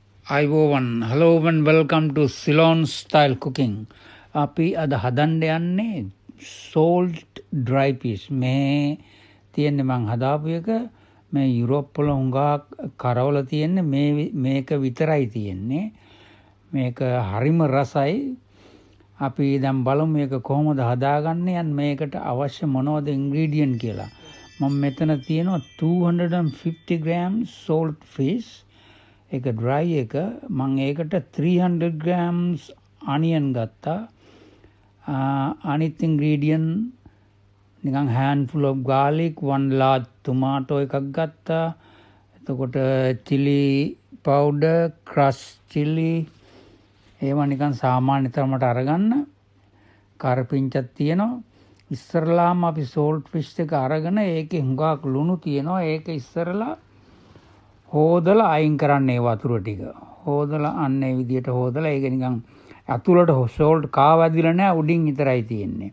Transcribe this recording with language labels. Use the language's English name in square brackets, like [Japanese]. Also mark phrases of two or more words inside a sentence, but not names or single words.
[English] Hello and welcome to Ceylon Style Cooking. [Sinhala] අපි අද හදන්න යන්නේ [English] salt dry fish. [Sinhala] මේ තියෙන්නේ මං හදාපු එක මේ යුරෝප් වල හුඟා කරවල තියෙන්නේ මේක විතරයි තියෙන්නේ. මේක හරිම රසයි. අපි දැන් බලමු මේක කොහොමද හදාගන්නේ යන් මේකට අවශ්‍ය මොනවද ingredient කියලා. මම මෙතන තියෙනවා [English] 250 grams salt fish. [Sinhala] එක dry එක මම ඒකට [English] 300 grams onion [Sinhala] ගත්තා. අනිත් ingredient නිකන් [English] handful of garlic, 1 large tomato [Sinhala] එකක් ගත්තා. එතකොට [English] chili powder, crushed chilli [Sinhala] ඒවා නිකන් සාමාන්‍ය තරමට අරගන්න. කරපිංචක් තියෙනවා. ඉස්සරලාම අපි [English] salt fish [Sinhala] එක අරගෙන ඒකේ හුඟක් ලුණු තියෙනවා. ඒක ඉස්සරලා හොදලා අයින් කරන්න ඒ වතුර ටික. හොදලා අන්න ඒ විදියට හොදලා ඒක නිකන් අතුලට salt කාව ඇදිලා නැහැ උඩින් විතරයි තියෙන්නේ.